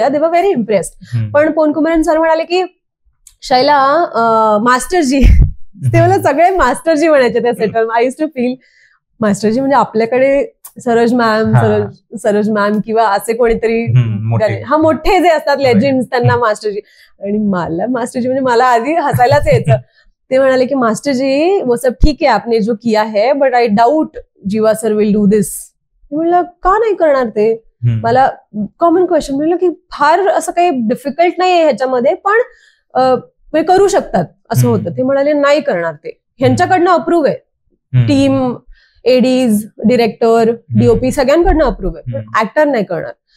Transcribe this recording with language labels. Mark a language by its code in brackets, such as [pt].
[en] They were very impressed. [mr] पण Pon Kumaran sir म्हणाले की शैला मास्टरजी, ते मला सगळे मास्टरजी म्हणायचे त्या सेटवर. [en] I use to feel [mr] मास्टरजी म्हणजे आपल्याकडे सरोज मॅम किंवा असे कोणीतरी मोठे जे असतात लेजेंड्स त्यांना मास्टरजी. आणि मला मास्टरजी म्हणजे मला आधी हसायलाच यायचं. ते म्हणाले की [en] मास्टरजी [hi] वो सब ठीक है आपने जो किया है [en] But I doubt Jeeva sir will do this. [mr] म्हणलं का नाही करणार ते. मला कॉमन क्वेश्चन म्हणलं की फार असं काही डिफिकल्ट नाहीये ह्याच्यामध्ये पण करू शकतात असं होतं. ते म्हणाले नाही करणार ते, ह्यांच्याकडनं अप्रूव्ह आहे, team Aedes director DOP सगळ्यांकडनं approve आहे, पण ऍक्टर नाही करणार.